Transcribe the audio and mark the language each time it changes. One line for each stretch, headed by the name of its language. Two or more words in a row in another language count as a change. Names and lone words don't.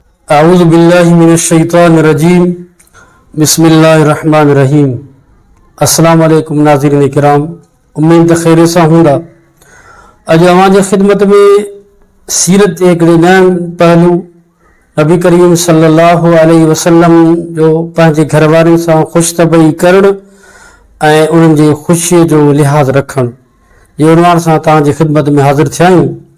Arabic: اعوذ باللہ من الشیطان الرجیم بسم اللہ الرحمن الرحیم السلام علیکم
Sindhi: ناظرین کرام امید خیريت سان ھوندا اج اوهان جي خدمت ۾ سیرت جي هڪڙي نئين پهلو نبي کريم
Arabic: صلى الله عليه وسلم
Sindhi: جو پنهنجي گهر وارن سان خوش طبعي ڪرڻ ۽ انهن جي خوشي جو لحاظ رکڻ جي عنوان سان تان جي خدمت ۾ حاضر ٿيا آهيون.